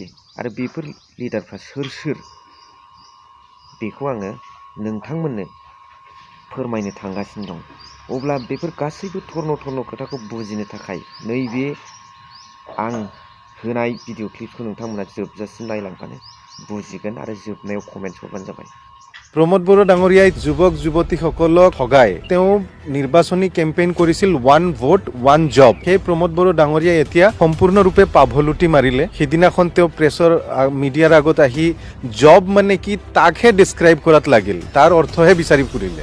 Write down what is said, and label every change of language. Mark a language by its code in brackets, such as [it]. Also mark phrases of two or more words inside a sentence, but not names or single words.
[brx] आरो बेफोर लिडारफ्रा सोर बेखौ आङो नोंथांमोननो फोरमायनो थांगासिनो दं। अब्ला बेफोर गासैबो थर्न खोथाखौ बुजिनो थाखाय नैबे आं होनाय [en] video clip [brx] नोंथांमोना जोबजासिम नायलांबानो बुजिगोन आरो जोबनायाव कमेन्ट्स हरबानो जाबाय। [as] प्रमद बरो डाঙৰীয়াই যুৱক যুৱতীসকলক ঠগাই তেওঁ নিৰ্বাচনী কেম্পেইন কৰিছিল [en] 1 vote 1 job. [as] সেই প্ৰমদ বৰো ডাঙৰীয়াই এতিয়া সম্পূৰ্ণৰূপে পাভলুটি মাৰিলে। সিদিনাখন তেওঁ প্ৰেছৰ মিডিয়াৰ আগত আহি জব মানে কি তাকহে ডিস্ক্ৰাইব কৰাত লাগিল, তাৰ অৰ্থহে বিচাৰি ফুৰিলে।